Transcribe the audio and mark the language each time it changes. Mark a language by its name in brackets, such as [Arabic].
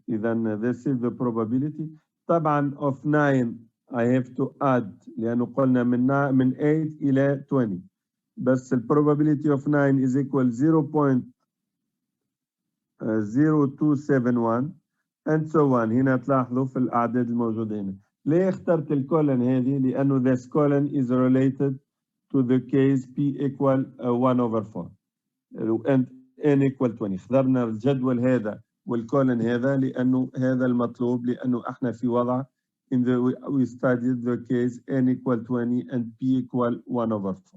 [English] Then this is the probability. [Arabic] طبعا [English] of 9 I have to add [Arabic] لأنه قلنا من 8 إلى 20. بس [English] the probability of 9 is equal 0.0271 and so on. [Arabic] هنا تلاحظوا في الأعداد الموجودة هنا. ليه اخترت الكولن هذه؟ لأنه [English] this column is related to the case P equal 1 over 4 and N equal 20. [Arabic] اخترنا الجدول هذا والكولن هذا لأنه هذا المطلوب، لأنه احنا في وضع [English] we studied the case N equal 20 and P equal 1 over 4.